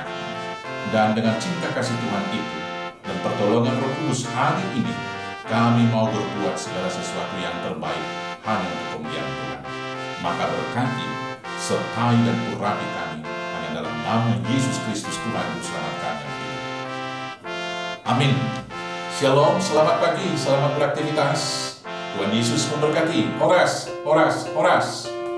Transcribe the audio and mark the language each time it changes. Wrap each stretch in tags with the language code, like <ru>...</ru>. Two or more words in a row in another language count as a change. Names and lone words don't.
<id>Dan dengan cinta kasih Tuhan itu dan pertolongan Roh Kudus hari ini, kami mau berbuat segala sesuatu yang terbaik hanya untuk kemuliaan Tuhan. Maka berkati, sertai dan urapi kami hanya dalam nama Yesus Kristus Tuhan Juru Selamat kami. Amin. Shalom, selamat pagi, selamat beraktivitas. Tuhan Yesus memberkati.</id> <bbc>Horas, horas, horas.</bbc>